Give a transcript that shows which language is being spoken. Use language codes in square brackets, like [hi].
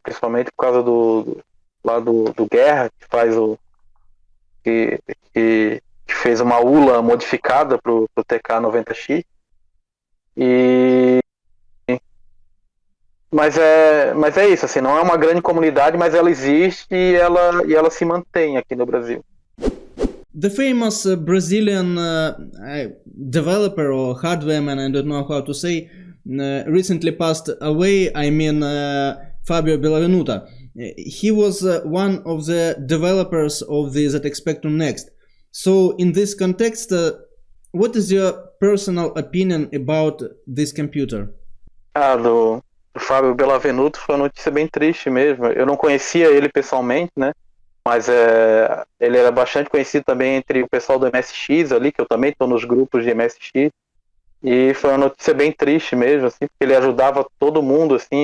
[pt] Principalmente por causa do Guerra, que faz que fez uma ULA modificada pro TK-90X. Mas é isso, assim, não é uma grande comunidade, mas ela existe e ela se mantém aqui no Brasil. [en] The famous Brazilian developer or hardwareman, I don't know how to say, recently passed away. I mean, Fabio Bellavenuta. He was one of the developers of the ZX Spectrum Next. So, in this context, what is your personal opinion about this computer? [pt] Do Fábio Bellavenuto foi uma notícia bem triste mesmo. Eu não conhecia ele pessoalmente, né? Mas ele era bastante conhecido também entre o pessoal do MSX ali, que eu também estou nos grupos de MSX. E foi uma notícia bem triste mesmo, assim, porque ele ajudava todo mundo, assim.